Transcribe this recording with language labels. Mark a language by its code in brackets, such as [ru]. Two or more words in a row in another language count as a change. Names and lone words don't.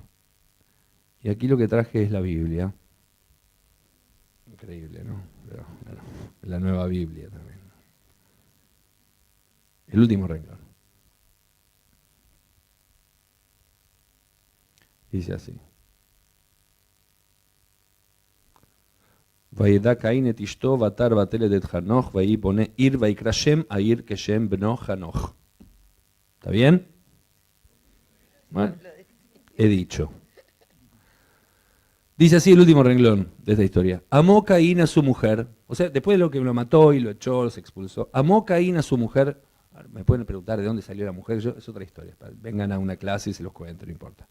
[es] Y aquí lo que traje es la Biblia. Increíble, ¿no? Pero, bueno, la nueva Biblia también. El último renglón. Dice así. [he] וידע קין את אשתו ותר ותלד את חנוך ויהי בונה עיר ויקרא שם העיר כשם בנו חנוך. [es] ¿Está bien? Bueno, he dicho. Dice así el último renglón de esta historia. Amó Caín a su mujer, o sea, después de lo que lo mató y lo echó, los expulsó, amó Caín a su mujer. Me pueden preguntar de dónde salió la mujer, es otra historia. Vengan a una clase y se los cuento, no importa.